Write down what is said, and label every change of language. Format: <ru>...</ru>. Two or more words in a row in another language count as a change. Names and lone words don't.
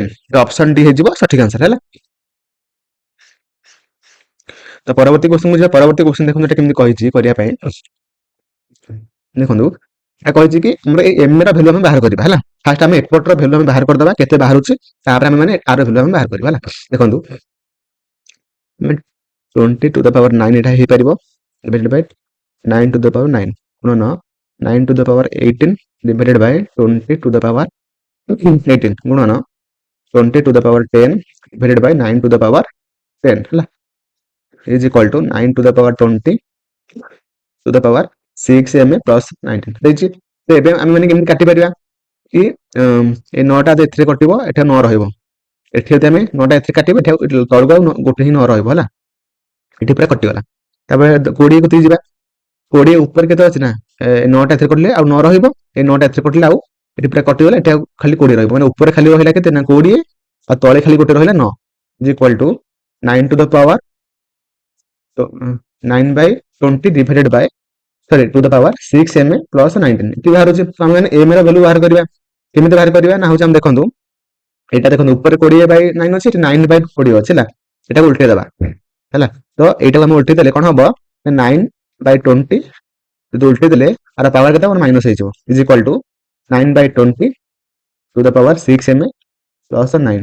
<or>ଅପସନ ଡି ହେଇଯିବ ସଠିକ ଆନ୍ସର ହେଲା। ତ ପରବର୍ତ୍ତୀ କ୍ୱେଶ୍ଚିନ୍ ଯିବା। ପରବର୍ତ୍ତୀ କ୍ୱେଶ୍ଚିନ୍ ଦେଖନ୍ତୁ ଏଟା କେମିତି କହିଛି କରିବା ପାଇଁ। ଦେଖନ୍ତୁ এটা କହିଛି କି ଆମର ଏଇ ଏମ୍ ର ଭ୍ୟାଲୁ ଆମେ ବାହାର କରିବା ହେଲା। ଫାର୍ଷ୍ଟ ଆମେ ଏପଟର ଭ୍ୟାଲୁ ଆମେ ବାହାର କରିଦବା କେତେ ବାହାରୁଛି, ତାପରେ ଆମେ ମାନେ ଆର ଭ୍ୟାଲୁ ଆମେ ବାହାର କରିବା ହେଲା।</or> <en>ଦେଖନ୍ତୁ 20 to the power 9</en> <or>এটা ହେଇପାରିବ</or> <en>divided by 9 to the power 9 ଗୁଣନ 9 to the power 18 divided by 20 to the power 18 ଗୁଣନ 20 to the power 10 divided by 9 to the power 10 ହେଲା, is equal to 9 to the power 20 to the power 6m plus 19 ଦେଇଛି।</en> <or>ତ ଏବେ ଆମେ ମାନେ କେମିତି କାଟି ପାରିବା କି ଏ 9ଟା ଏଥିରେ କଟିବ, ଏଠି 9 ରହିବ। ଏଠି ଯଦି ଆମେ 9ଟା ଏଥିରେ କାଟିବା, ଏଠି ତଳକୁ ଆଉ ଗୋଟେ ହିଁ 9 ରହିବ ହେଲା, ଏଠି ପୁରା କଟିଗଲା। ତାପରେ 20 କତିକି ଯିବା। 20 ଉପରେ କେତେ ଅଛି ନା 9ଟା ଏଥିରେ କଟିଲେ ଆଉ 9 ରହିବ, ଏ 9ଟା ଏଥିରେ କଟିଲେ ଆଉ ଏଠି ପୁରା କଟିଗଲା, ଏଠି ଆଉ ଖାଲି 20 ରହିବ। ମାନେ ଉପରେ ଖାଲି ରହିଲା କେତେ ନା 20 ଆଉ ତଳେ ଖାଲି ଗୋଟେ ରହିଲା</or> <en>9 is equal to 9 to the power 9 by 20 divided by sorry to the power 6m plus 19</en> <or>ଏଠି ବାହାରୁଛି। ଆମେ ମାନେ m ର ଭ୍ୟାଲୁ ବାହାର କରିବା, କେମିତି ବାହାର କରିବା ନା ହଉଛି ଆମେ ଦେଖନ୍ତୁ ଏଇଟା ଦେଖନ୍ତୁ ଉପରେ 20 by 9 ଅଛି, ଏଠି 9 by 20 ଅଛି ହେଲା। ଏଟାକୁ ଉଲ୍ଟେଇ ଦେବା ହେଲା। ତ ଏଇଟାକୁ ଆମେ ଉଲ୍ଟେଇ ଦେଲେ କଣ ହବ 9 by 20 ଯଦି ଉଲ୍ଟେଇ ଦେଲେ ଆର ପାୱାର କେତେ ହବ ମାଇନସ୍ ହେଇଯିବ,</or> <en>is equal to 9 by 20 to the power 6m plus 9.</en>